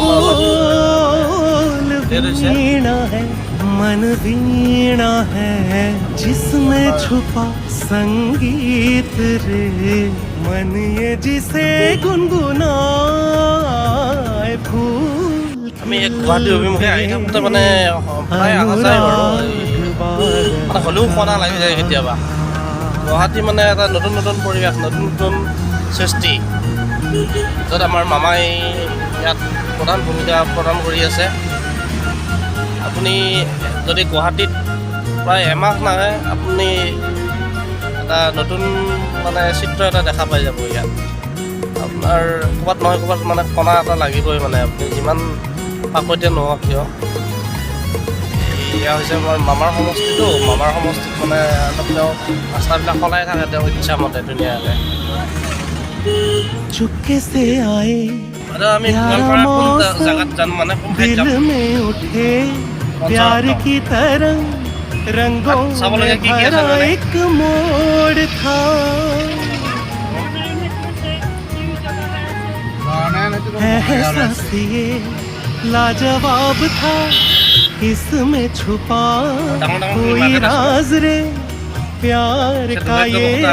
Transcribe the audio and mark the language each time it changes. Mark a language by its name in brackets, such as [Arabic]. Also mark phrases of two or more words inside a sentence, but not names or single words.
[Hindi] बोल वीणा है मन वीणा है जिसमें छुपा संगीत रे मन ये जिसे गुनगुनाए फूल [Assamese] আমি গুৱাহাটী অভিমুখে আহি থাকোঁতে মানে প্ৰায় অহা যায় বাৰু মানে হ'লেও খোৱা লাগি যায় কেতিয়াবা গুৱাহাটী মানে এটা নতুন নতুন পৰিৱেশ নতুন নতুন সৃষ্টি য'ত আমাৰ মামাই ইয়াত প্ৰধান ভূমিকা প্ৰদান কৰি আছে আপুনি যদি গুৱাহাটীত প্ৰায় এমাহ নাহে আপুনি এটা নতুন মানে চিত্ৰ এটা দেখা পাই যাব ইয়াত আপোনাৰ ক'ৰবাত নহয় ক'ৰবাত মানে কণা এটা লাগিবই মানে আপুনি যিমান পাকৈতে নহওক কিয় এয়া হৈছে আমাৰ মামাৰ সমষ্টিটো মামাৰ সমষ্টিত মানে অলপ তেওঁ ৰাস্তাবিলাক সলাই থাকে তেওঁ ইচ্ছামতে ধুনীয়াকৈ [Hindi] चुपके से आए [Assamese] আমি জেগাত যাম মানে [Hindi] दिल में उठे प्यार की तरंग रंगों में भरा एक मोड़ था एहसास ये लाजवाब था इसमें छुपा कोई राज रे प्यार का ये